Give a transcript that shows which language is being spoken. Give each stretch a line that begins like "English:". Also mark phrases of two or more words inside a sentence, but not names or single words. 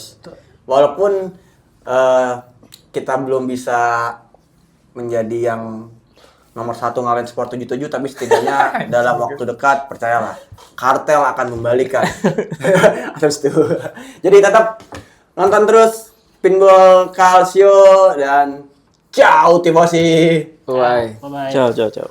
Indonesian: Walaupun kita belum bisa menjadi yang nomor 1 ngalahin Sport 77, tapi setidaknya dalam waktu dekat percayalah kartel akan membalikan. Harus tuh. Jadi tetap nonton terus Pinball Calcio dan
Italian: ciao tifosi.
English: Bye. Bye-bye.
Italian: Ciao, ciao, ciao.